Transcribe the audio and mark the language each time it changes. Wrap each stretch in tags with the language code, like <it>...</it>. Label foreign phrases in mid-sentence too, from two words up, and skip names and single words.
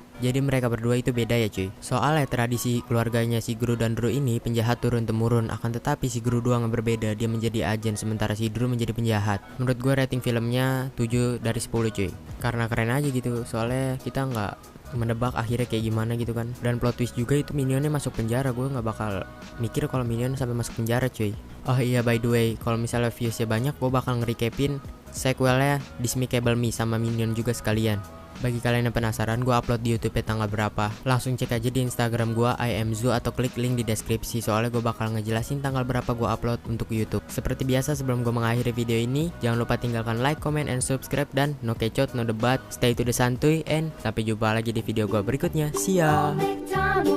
<id>Jadi mereka berdua itu beda ya cuy. Soalnya tradisi keluarganya si Gru dan Drew ini penjahat turun-temurun, akan tetapi si Gru doang yang berbeda, dia menjadi agen sementara si Drew menjadi penjahat. Menurut gue rating filmnya 7 dari 10 cuy. Karena keren aja gitu. Soalnya kita nggak menebak akhirnya kayak gimana gitu kan. Dan</id> <en>plot twist</en> <id>juga itu Minionnya masuk penjara. Gue nggak bakal mikir kalau Minion sampai masuk penjara cuy. Oh iya</id> <en>by the way,</en> <id>kalau misalnya viewsnya banyak gue bakal nge-recapin sequelnya Despicable Me sama Minion juga sekalian. Bagi kalian yang penasaran, gue upload di YouTube tanggal berapa, langsung cek aja di Instagram gue IamZoo atau klik link di deskripsi, soalnya gue bakal ngejelasin tanggal berapa gue upload untuk YouTube. Seperti biasa, sebelum gue mengakhiri video ini, jangan lupa tinggalkan</id> <en>like, comment, and subscribe,</en> <id>dan no kecot, no debat,</id> <en>stay to the</en> <id>santuy, and sampai jumpa lagi di video gue berikutnya.</id> <en>See ya.</en>